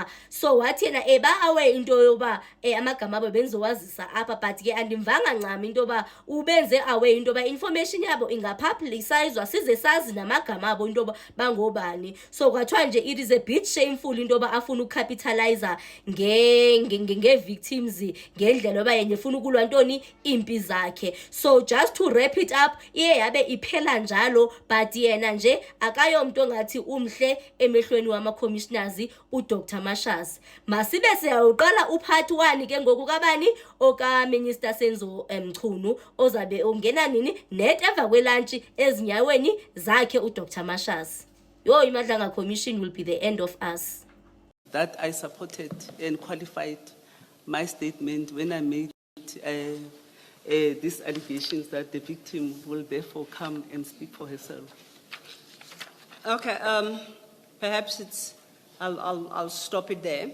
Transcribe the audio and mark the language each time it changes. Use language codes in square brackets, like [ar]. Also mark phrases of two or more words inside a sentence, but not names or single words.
[xh] So wathi yena ba-aware into yoba amagama abo benzowazisa apha, but ke andimvanga ncam into yoba ubenze aware into yoba information yabo ingapublicizwa size sazi namagama abo into yoba bangobani. So kwathiwa nje [en] it is a bit shameful [xh] into yoba afuna ukukapitalize nge-victims ngendlela yoba yenye efuna ukulwa ntoni impi zakhe. [en] So just to wrap it up, [xh] iye yabe iphela njalo, but yena nje akayomntu ongathi umhle emehlweni wama-commissioners uDr Mashasi. Masibe siyawuqala upart 1 ke ngoku kabani okaMinister Senzo Mchunu ozabe ongena nini net emva kwelantshi ezinyaweni zakhe uDr Mashasi. [en] Yo, iMadlanga Commission will be the end of us. That I supported and qualified my statement when I made these allegations that the victim will therefore come and speak for herself. Okay, perhaps I'll stop it there.